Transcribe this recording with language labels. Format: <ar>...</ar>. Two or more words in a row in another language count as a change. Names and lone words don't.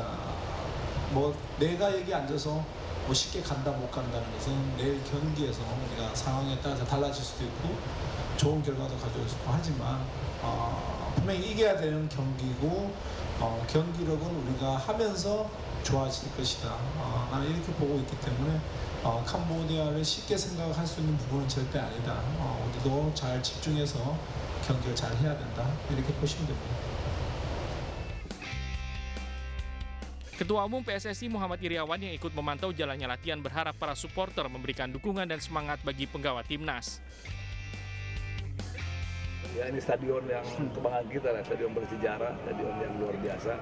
<ko>뭐 내가 여기 앉아서 뭐 쉽게 간다 못 간다는 것은 내일 경기에서 우리가 상황에 따라서 달라질 수도 있고 좋은 결과도 가져올 수 있고 하지만 분명히 이겨야 되는 경기고 경기력은 우리가 하면서 좋아질 것이다. 나는 이렇게 보고 있기 때문에 캄보디아를 쉽게 생각할 수 있는 부분은 절대 아니다. 우리도 잘 집중해서 경기를 잘 해야 된다. 이렇게 보시면 됩니다.</ko> <id>Ketua Umum PSSI Muhammad Iriawan yang ikut memantau jalannya latihan berharap para supporter memberikan dukungan dan semangat bagi penggawa timnas. Ya, ini stadion yang kebanggaan kita lah, stadion bersejarah, stadion yang luar biasa.</id>